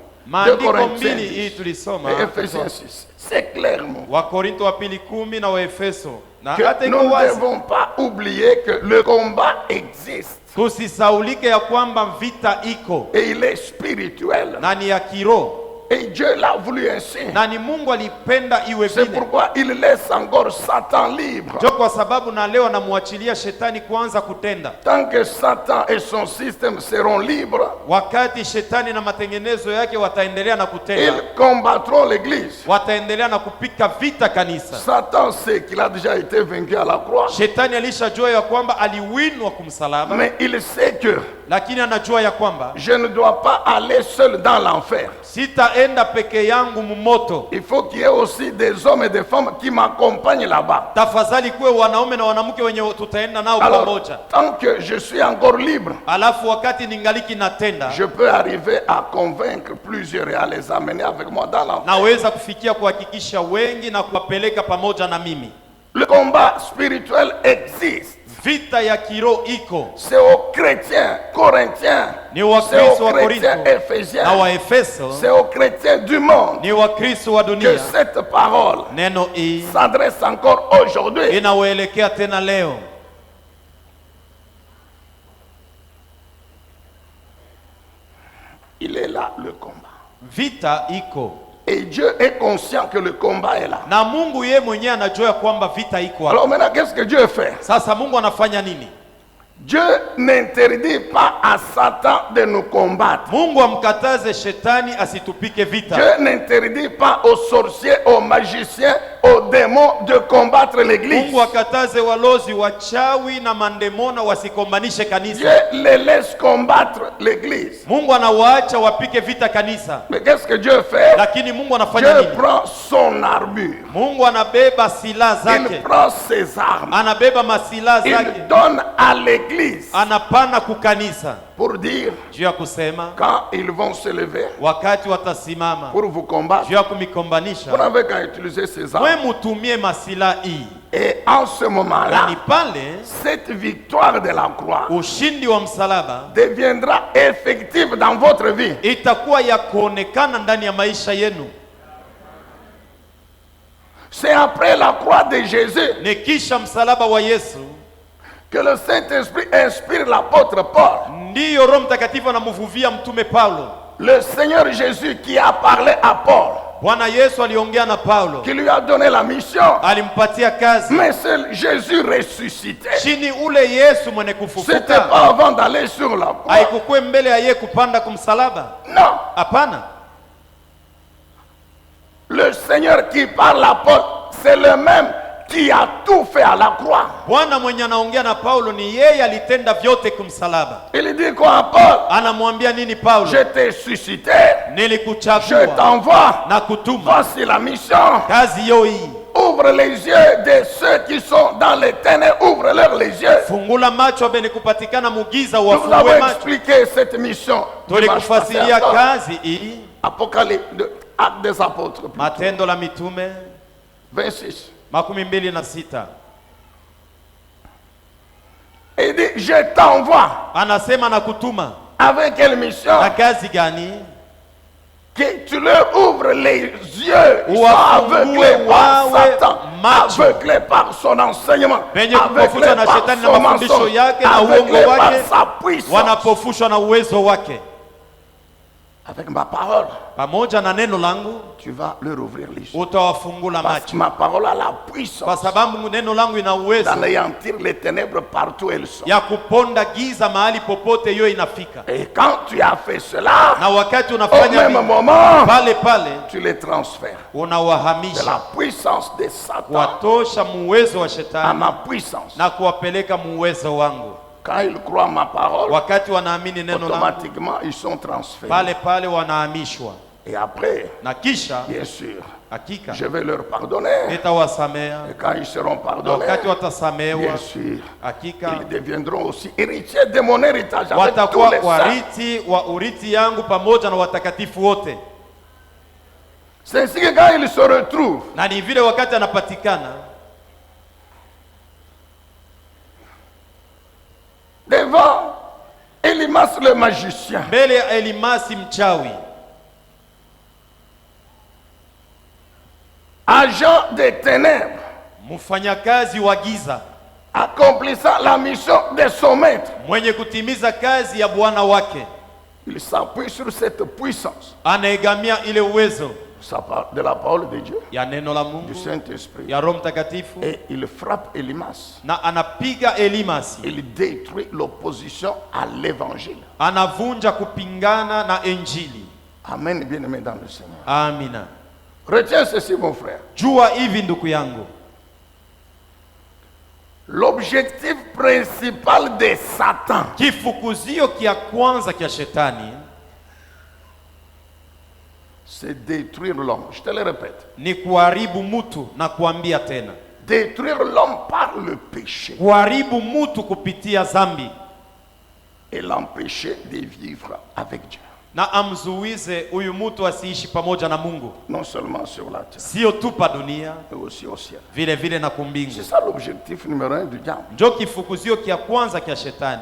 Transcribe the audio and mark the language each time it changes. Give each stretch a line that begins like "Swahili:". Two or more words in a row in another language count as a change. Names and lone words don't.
Swahili: Maandiko Corinthiens mbili hii 10 tulisoma,
French: et Ephésiens 6, c'est clairement
Swahili: Wakorinto wa pili 10 na Waefeso, na que hata iko
French: nous ne
Swahili: wazi
French: devons pas oublier que le combat existe
Swahili: tusisaulike ya kwamba vita iko
French: et il est spirituel.
Swahili: na ni ya kiroho.
French: Et Dieu l'a voulu ainsi.
Swahili: na ni Mungu alipenda iwe
French: C'est
Swahili: vile.
French: pourquoi il laisse encore Satan libre.
Swahili: Ndio kwa sababu na leo anamwachilia shetani kuanza kutenda.
French: Tant que Satan et son système seront libres,
Swahili: Wakati shetani na matengenezo yake wataendelea na kutenda,
French: ils combattront l'Église.
Swahili: wataendelea na kupika vita kanisa.
French: Satan sait qu'il a déjà été vaincu à la croix,
Swahili: Shetani alishajua ya kwamba aliwinwa kumsalaba,
French: mais il sait que
Swahili: lakini anajua ya kwamba
French: je ne dois pas aller seul dans l'enfer.
Swahili: sitaenda peke yangu mumoto.
French: Il faut qu'il y ait aussi des hommes et des femmes qui m'accompagnent là-bas.
Swahili: Tafadhali kuwe wanaume na wanamke wenye tutaenda nao
French: Alors,
Swahili: pamoja.
French: tant que je suis encore libre,
Swahili: Alafu wakati ningaliki natenda,
French: je peux arriver à convaincre plusieurs et à les amener avec moi dans l'enfer.
Swahili: naweza kufikia kuhakikisha wengi na kuwapeleka pamoja na mimi.
French: Le combat spirituel existe.
Swahili: Vita ya kiroho iko,
French: C'est aux chrétiens corinthiens,
Swahili: ni
French: c'est
Swahili: Wakristo aux wa chrétiens Korintho éphésiens, na Waefeso,
French: c'est aux chrétiens du monde
Swahili: ni Wakristo wa que dunia.
French: cette parole
Swahili: Neno hii
French: s'adresse encore aujourd'hui.
Swahili: inawaelekea tena leo.
French: Il est là le combat.
Swahili: Vita iko
French: Et Dieu est conscient que le combat est là.
Swahili: na Mungu yeye mwenyewe anajua kwamba vita iko hapo.
French: Alors maintenant, qu'est-ce que Dieu fait?
Swahili: Sasa Mungu anafanya nini?
French: Dieu n'interdit pas à Satan de nous combattre.
Swahili: Mungu amkataze shetani asitupike vita.
French: Dieu n'interdit pas aux sorciers, aux magiciens, aux démons de combattre l'église.
Swahili: Mungu akataze walozi, wachawi na mandemona wasikombanishe Dieu kanisa.
French: les laisse combattre l'église.
Swahili: Mungu anawaacha wapike vita kanisa.
French: Mais qu'est-ce que Dieu fait?
Swahili: Lakini Mungu anafanya Dieu nini?
French: prend son armure.
Swahili: Mungu anabeba silaha Il zake,
French: prend ses armes.
Swahili: anabeba masilaha Il zake,
French: donne à l'église
Swahili: anapana kukanisa
French: pour dire
Swahili: juu ya kusema
French: quand ils vont se lever
Swahili: wakati watasimama
French: pour vous combattre.
Swahili: juu ya Vous kumikombanisha,
French: n'avez qu'à utiliser ces armes.
Swahili: we mutumie masilaha hii.
French: Et en ce
Swahili: Na moment-là, ni pale
French: cette victoire de la croix
Swahili: ushindi wa msalaba
French: deviendra effective dans votre vie.
Swahili: itakuwa ya kuonekana ndani ya maisha yenu.
French: C'est après la croix de Jésus
Swahili: Ni kisha msalaba wa Yesu
French: que le Saint-Esprit inspire l'apôtre Paul.
Swahili: ndiyo Roho Mtakatifu anamvuvia mtume Paulo.
French: Le Seigneur Jésus qui a parlé à Paul,
Swahili: Bwana Yesu aliongea na Paulo,
French: qui lui a donné la mission.
Swahili: alimpatia kazi.
French: Mais c'est Jésus ressuscité.
Swahili: Chini ule Yesu mwenye C'était kufufuka
French: pas avant d'aller sur la croix.
Swahili: haikukuwe mbele ya yeye kupanda kumsalaba. Non. Hapana,
French: Le Seigneur qui parle à Paul, c'est le même qui a tout fait à la croix.
Swahili: Bwana mwenye anaongea na Paulo ni yeye alitenda vyote kumsalaba.
French: Il dit quoi à Paul?
Swahili: Anamwambia nini Paulo?
French: Je t'ai suscité, je
Swahili: Nilikuchagua
French: t'envoie,
Swahili: na kutuma,
French: voici la mission.
Swahili: kazi yo hii.
French: Ouvre les yeux de ceux qui sont dans les ténèbres, ouvre-leur les yeux.
Swahili: Fungula macho abeni kupatikana mugiza,
French: Nous vous
Swahili: wafungue avons macho.
French: expliqué cette mission.
Swahili: Tulikufasiria kazi hii.
French: Apocalypse, Actes des Apôtres,
Swahili: Matendo la Mitume 26. 26.
French: Il dit, je t'envoie.
Swahili: Anasema na kutuma.
French: Avec quelle mission?
Swahili: Na kazi gani?
French: Que tu leur ouvres les yeux. Ils sont
Swahili: Wafungue
French: aveuglés par
Swahili: wawe Satan, macho.
French: aveuglés par son enseignement,
Swahili: Venye aveuglés kupofushwa na par shetani na son mafundisho mensonge, yake na uongo
French: aveuglés par
Swahili: wake,
French: sa puissance.
Swahili: wanapofushwa na uwezo wake.
French: Avec ma parole,
Swahili: Pamoja na neno langu
French: tu vas leur ouvrir les yeux.
Swahili: utawafungula
French: Parce que
Swahili: macho,
French: ma parole a la
Swahili: kwa puissance sababu neno langu ina uwezo
French: d'anéantir les ténèbres partout où elles sont.
Swahili: ya kuponda giza mahali popote hiyo inafika.
French: Et quand tu as fait cela,
Swahili: Na wakati au unafanya même vile, moment, pale pale
French: tu les transfères de
Swahili: unawahamisha,
French: la puissance de Satan
Swahili: kuwatosha muwezo wa à shetani
French: ma puissance.
Swahili: na kuwapeleka muwezo wangu.
French: Quand ils croient ma parole,
Swahili: Wakati wanaamini neno langu,
French: automatiquement ils sont transférés.
Swahili: pale pale wanahamishwa,
French: Et après,
Swahili: na kisha
French: bien sûr,
Swahili: hakika
French: je vais leur pardonner.
Swahili: nitawasamea.
French: Et quand ils seront
Swahili: Na pardonnés, wakati watasamewa,
French: bien sûr,
Swahili: hakika
French: ils deviendront aussi héritiers de mon héritage avec tous
Swahili: watakuwa
French: les saints.
Swahili: warithi wa urithi yangu pamoja na watakatifu wote.
French: C'est ainsi que quand ils se retrouvent
Swahili: Na ni vile wakati anapatikana
French: devant Elimas le magicien,
Swahili: mbele ya Elimasi mchawi,
French: agent des ténèbres,
Swahili: mfanyakazi wa giza,
French: accomplissant la mission de son maître,
Swahili: mwenye kutimiza kazi ya bwana wake,
French: Il s'appuie sur cette puissance.
Swahili: anaegamia ile uwezo
French: Ça parle de la parole de Dieu,
Swahili: ya neno la du Mungu, Saint-Esprit. ya Roho Mtakatifu,
French: Et il frappe Elimas.
Swahili: na anapiga Elimasi,
French: Il détruit l'opposition à l'évangile.
Swahili: anavunja kupingana na Injili.
French: Amen, bien-aimé dans le Seigneur.
Swahili: Amina.
French: Retiens ceci, mon frère.
Swahili: Jua hivi ndugu yangu,
French: L'objectif principal de Satan,
Swahili: kifukuzio kia kwanza kia shetani
French: c'est détruire l'homme. Je te le répète.
Swahili: ni kuharibu mutu, na kuambia tena,
French: Détruire l'homme par le péché
Swahili: kuharibu mutu kupitia zambi,
French: et l'empêcher de vivre avec Dieu.
Swahili: na amzuize huyu mutu asiishi pamoja na Mungu,
French: Non seulement sur la terre,
Swahili: sio tu pa dunia,
French: mais aussi au ciel.
Swahili: vile vile na kumbingu.
French: C'est ça l'objectif numéro 1 du diable.
Swahili: Njo kifukuzio kia kwanza kia shetani.